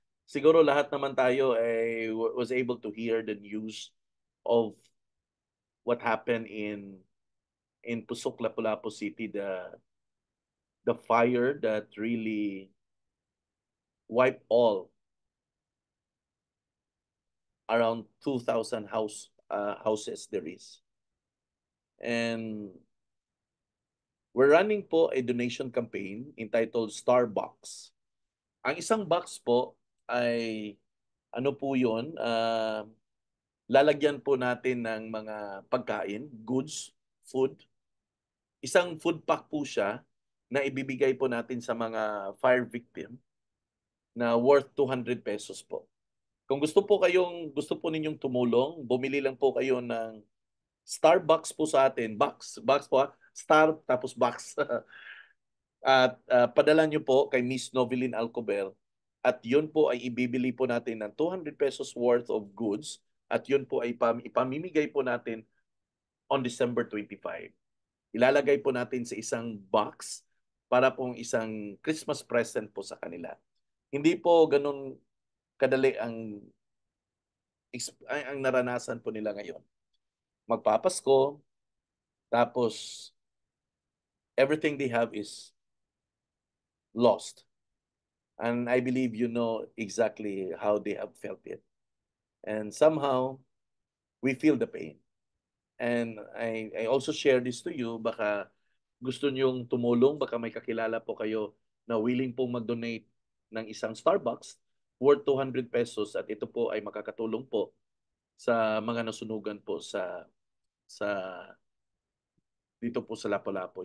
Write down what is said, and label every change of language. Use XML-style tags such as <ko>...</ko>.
<tl>Siguro lahat naman tayo</tl> <en>was able to hear the news of what happened in Pusok, Lapu-Lapu City, the fire that really wiped all around 2,000 houses there is. And we're running po a donation campaign entitled Starbucks.</en> <tl>Ang isang box po ay ano po yun? lalagyan po natin ng mga pagkain, goods, food. Isang food pack po siya na ibibigay po natin sa mga fire victim na worth 200 pesos po. Kung gusto po ninyong tumulong, bumili lang po kayo ng Starbucks po sa atin. Box po ha. Star tapos box. At padala nyo po kay Miss Noveline Alcober. At yun po ay ibibili po natin ng 200 pesos</tl> <en>worth of goods.</en> <tl>At yun po ay ipamimigay po natin on December 25. Ilalagay po natin sa isang box para pong isang Christmas present po sa kanila. Hindi po ganun kadali ang naranasan po nila ngayon. Magpapasko, tapos</tl> <en>everything they have is lost. And I believe you know exactly how they have felt it. And somehow, we feel the pain. And I also share this to you,</en> <tl>baka gusto nyong tumulong, baka may kakilala po kayo na willing pong mag-donate ng isang Starbucks worth 200 pesos at ito po ay makakatulong po sa mga nasunugan po sa dito po sa Lapu-Lapu.</tl>